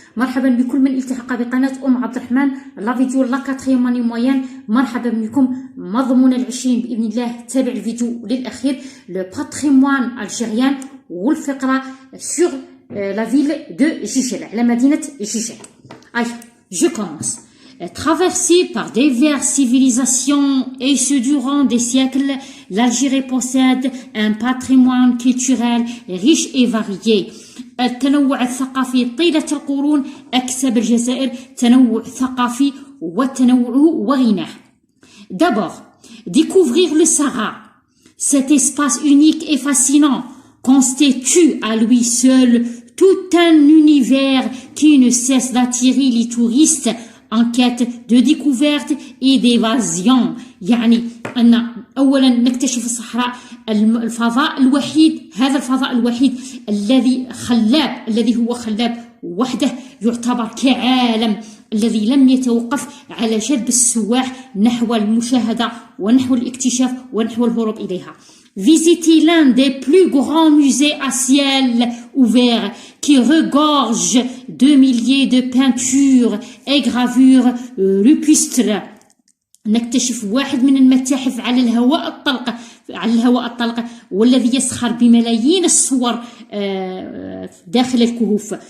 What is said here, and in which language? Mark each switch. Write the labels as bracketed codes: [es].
[ar] مرحبا بكل من التحق بقناة عبد الرحمن [fr] لا فيديو لا كاتريام اني موين. [ar] مرحبا بكم. مضمون العشرين بإذن الله. تابع الفيديو للأخير. [fr] لو باتريموان الجيريان [ar] والفقرة [fr] sur la ville de Jijel, [ar] على مدينة جيجل. [fr] Je commence. Traversée par diverses civilisations et ce durant des siècles, l'Algérie possède un patrimoine culturel riche et varié. [ar] التنوع الثقافي طيلة القرون أكسب الجزائر تنوع ثقافي وتنوعه وغناه. [fr] D'abord, découvrir le Sahara. Cet espace unique et fascinant constitue à lui seul tout un univers qui ne cesse d'attirer les touristes en quête de découverte et d'évasion. [ar] يعني أن أولا نكتشف الصحراء الفضاء الوحيد، هذا الفضاء الوحيد الذي هو خلاب وحده، يعتبر كعالم الذي لم يتوقف على جذب السواح نحو المشاهدة ونحو الاكتشاف ونحو الهروب إليها. [fr] Visiter l'un des plus grands musées à ciel ouvert qui regorge de milliers de peintures et gravures rupestres. [ar] نكتشف واحد من المتاحف على الهواء الطلق والذي يسخر بملايين الصور داخل الكهوف.